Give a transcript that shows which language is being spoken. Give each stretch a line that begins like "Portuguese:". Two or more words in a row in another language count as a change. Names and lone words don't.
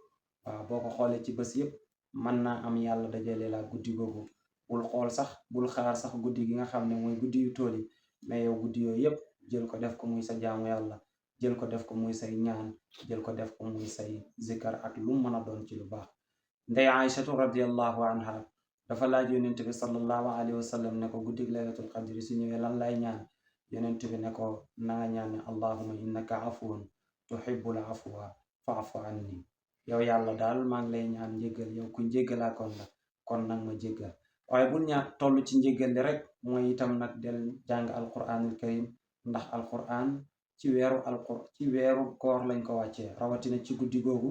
Wolof: waaw boo ko xoolee ci bés yëpp mën naa am yàlla dajale la guddi googu bul xaar sax guddi gi nga xam ne mooy guddi yu tool yi mais yow guddi yooyu yëpp jël ko def ko muy sa jaamu yàlla jël ko def ko muy say ñaan jël ko def ko muy say zikar ak lu mën a doon ci lu baax. ndey Aïchatu
Arabic: رضي الله عنها
Wolof: dafa laaj yonent bi
Arabic: صلى الله عليه وسلم
Wolof: ne ko guddig
Arabic: ليلة القدر
Wolof: su ñëwee lan lay ñaan yonent bi ne ko nanga ñaan ne
Arabic: اللهم إنك عفو تحب العفو فاعف عني.
Wolof: yow yàlla daal maa ngi lay ñaan njéggal yow ku njéggalaa kon la kon nag ma jéggal. waaye bul ñaan toll ci njéggal li rek mooy itam nag del jàng
Arabic: القرآن الكريم
Wolof: ndax alquran ci weeru koor lañ ko wàccee rawatina ci guddi googu.